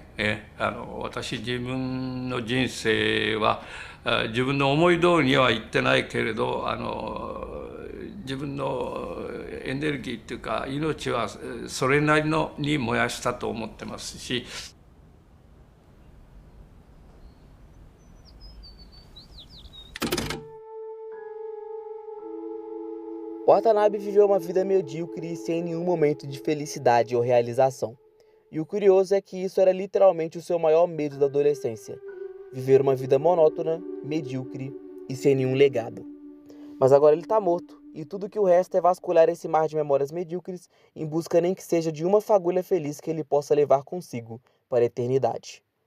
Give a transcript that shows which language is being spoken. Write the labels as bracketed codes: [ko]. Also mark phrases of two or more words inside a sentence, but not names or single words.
[ja] 私自分の人生は自分の思い通りにはいってないけれど自分のエネルギーっていうか命はそれなりのに燃やしたと思ってますし。 [pt] Watanabe viveu uma vida medíocre e sem nenhum momento de felicidade ou realização. E o curioso é que isso era literalmente o seu maior medo da adolescência: viver uma vida monótona, medíocre e sem nenhum legado. Mas agora ele está morto, e tudo que o resta é vasculhar esse mar de memórias medíocres em busca nem que seja de uma fagulha feliz que ele possa levar consigo para a eternidade.